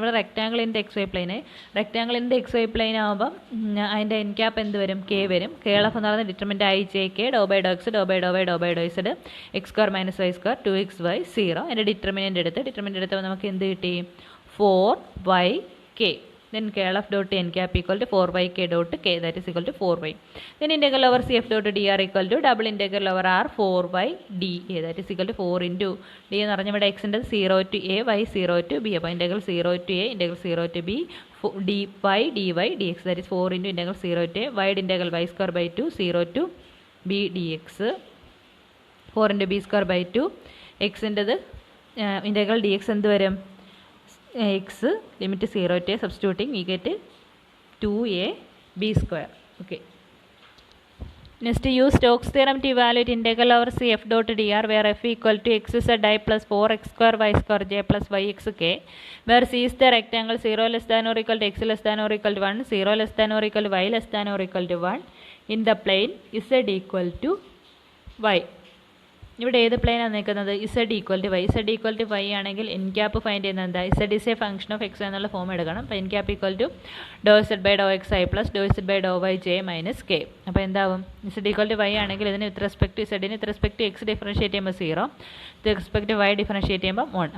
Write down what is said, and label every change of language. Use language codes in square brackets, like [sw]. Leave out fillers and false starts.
[ml] ഇവിടെ rectangle in the XY plane. Rectangle in the XY plain ആകുമ്പം അതിൻ്റെ N cap എന്ത് വരും? കെ വരും. KLF എന്ന് പറയുന്നത് determinant I j k Dr by Dr X Dr by Dr Y Dr by Dr z X square minus Y square 2xy 0. അതിൻ്റെ determinant എടുത്തപ്പോൾ നമുക്ക് എന്ത് കിട്ടി? 4yk. [en] Then KLF dot n cap equal to 4yk dot k, that is equal to 4y. Then integral over cf dot dr equal to double integral over r 4y dA, that is equal to 4 into d [ml] എന്ന് പറഞ്ഞാൽ ഇവിടെ x ഉണ്ട് [en] 0 to a y 0 to b. അപ്പോൾ integral 0 to a integral 0 to b dy dy dx, that is 4 into integral 0 to a wide integral y square by 2 0 to b dx 4 into b square by 2 x into the integral dx [ml] എന്ത് വരും? [en] x limit 0 to a, substituting we get 2ab square. Okay, next use Stokes theorem to evaluate integral over cf dot dr where f equal to x z I plus 4x square y square j plus yx k, where c is the rectangle 0 less than or equal to x less than or equal to 1, 0 less than or equal to y less than or equal to 1 in the plane z equal to y. [ml] ഇവിടെ ഏത് പ്ലെയിനാണ് നിൽക്കുന്നത്? z equal to Y. z equal to Y ആണെങ്കിൽ N cap find ചെയ്യുന്നത് എന്താ? z is A function of X എന്നുള്ള form എടുക്കണം. അപ്പോൾ N cap equal to Dr z by Dr X I plus Dr z by Dr Y J minus K. അപ്പോൾ എന്താവും? z equal to Y ആണെങ്കിൽ ഇതിന് with respect to z with respect to X differentiate ചെയ്യുമ്പോൾ 0, with respect to Y differentiate ചെയ്യുമ്പോൾ 1.